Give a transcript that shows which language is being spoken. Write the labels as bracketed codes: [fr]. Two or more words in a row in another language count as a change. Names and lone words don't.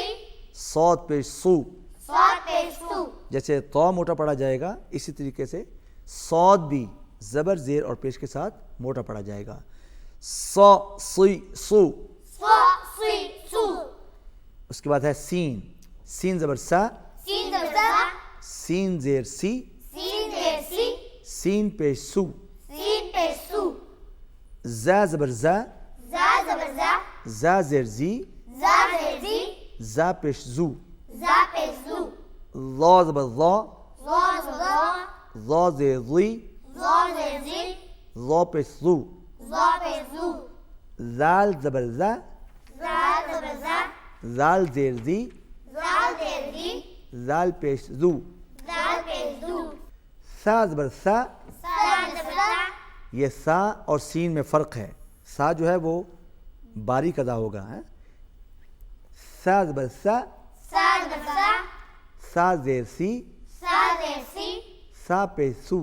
[ur] صاد پیش سو. صاد پیش تو. جیسے تا موٹا پڑا جائے گا اسی طریقے سے صاد بھی زبر زیر اور پیش کے ساتھ موٹا پڑا جائے گا. صا سی سو. صا سی سو. اس کے بعد ہے سین، سین زبر سا، سین زبر سا، سین زیر سی، سین زیر سی، سین پیش سو. سین پیش سو. زا زبر زا، زا زبر زا، زا زیر زی، زا زیر زی، زا پیش زو. زا پیش زو. لا زبر ضا، زا زبر زا، ضا زیر ضی، زا زیر زی، ضا پیش زو. زا پیش زو. زال زبر زا، زا زبر زا، زال زیر زی، زال زیر زی، زال پیش زو. زال پیش زو. سا زبر سا، سا زبر سا، یہ سا اور سین میں فرق ہے. سا جو ہے وہ باریک ادا ہوگا. سا زبر سا، سا زبر سا، سا زیر سی، سا زیر سی، سا پیش سو.